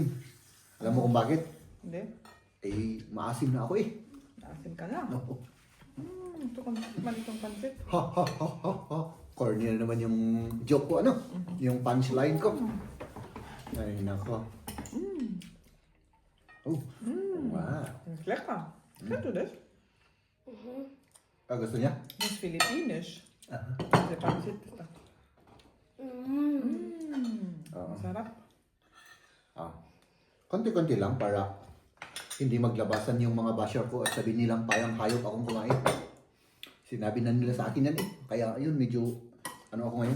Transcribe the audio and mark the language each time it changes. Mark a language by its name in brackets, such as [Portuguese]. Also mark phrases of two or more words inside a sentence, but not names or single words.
[Filipino] Alam mo kung bakit? Hindi? Eh, maasim na ako eh. Asin ka lang. No. Ito kung tikman itong pancit. Ha ha ha ha ha. Corny na naman yung joke ko, ano? Yung punchline ko. Ay, nako. Oh. Wow. [German] Lecker. Kennst du das? [Filipino] Gusto niya? [German] Das ist Filipinisch. Diese Pancit ist da. [Filipino] Masarap. Konti-konti lang para hindi maglabasan yung mga basher ko at sabihin nilang parang hayop akong kumain. Sinabi na nila sa akin yan eh. Kaya ayun, medyo ano ako ngayon.